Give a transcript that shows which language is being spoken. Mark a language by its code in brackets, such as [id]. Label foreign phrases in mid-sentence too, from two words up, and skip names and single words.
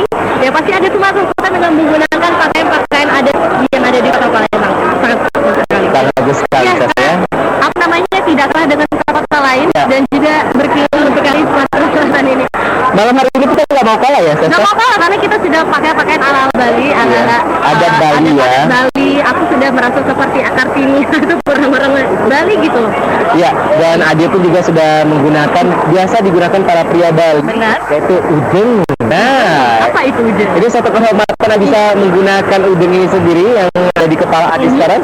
[id] Ya pasti ada Sumatera Selatan dengan menggunakan pakaian-pakaian adat yang ada di Kota Palembang. Sangat bagus sekali. Sangat bagus sekali saya. Apa namanya, tidak kalah dengan kota lain dan juga berkeliling sekali Sumatera Selatan ini. Malam hari ini kita nggak mau kalah ya, Sesa? Nggak mau kalah karena kita sudah pakai pakaian ala Bali, adat Bali ya. Bali, aku sudah merasa seperti Kartini atau orang-orang Bali gitu. Ya, dan Ade pun juga sudah menggunakan, biasa digunakan para pria Bali, Benar. yaitu udeng. Nah, Apa itu udeng? ini satu kehormatan bisa menggunakan udeng ini sendiri yang ada di kepala Ade sekarang.